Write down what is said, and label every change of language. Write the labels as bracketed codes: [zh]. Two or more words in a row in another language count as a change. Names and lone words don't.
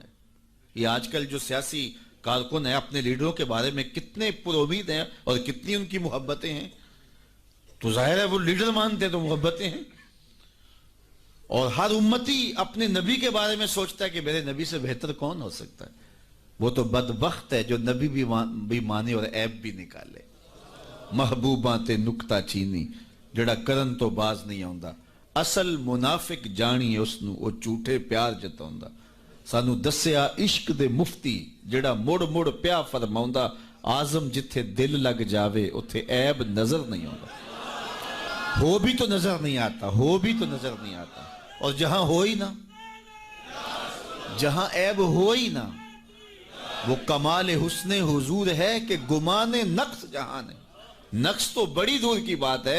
[ur] یہ آج کل جو سیاسی کارکن ہیں اپنے لیڈروں کے بارے میں کتنے پر امید ہیں اور کتنی ان کی محبتیں ہیں، تو ظاہر ہے وہ لیڈر مانتے ہیں تو محبتیں ہیں۔ اور ہر امتی اپنے نبی کے بارے میں سوچتا ہے کہ میرے نبی سے بہتر کون ہو سکتا ہے۔ وہ تو بدبخت ہے جو نبی بھی مانے اور عیب بھی نکالے۔ [pa] محبوباں تے نکتہ چینی، جڑا کرن تو باز نہیں آوندا. اصل منافق جانی اس نو او جھوٹے پیار جتاوندا. سانو دسیا عشق دے مفتی جڑا مڑ مڑ پیا فرماوندا آزم جتھے دل لگ جاوے اتھے عیب نظر نہیں آوندا. [ur] ہو بھی تو نظر نہیں آتا، ہو بھی تو نظر نہیں آتا. اور جہاں ہو ہی نہ، جہاں عیب ہو ہی نہ، وہ کمال حسن حضور ہے کہ گمان نقص جہاں ہے. نقص تو بڑی دور کی بات ہے.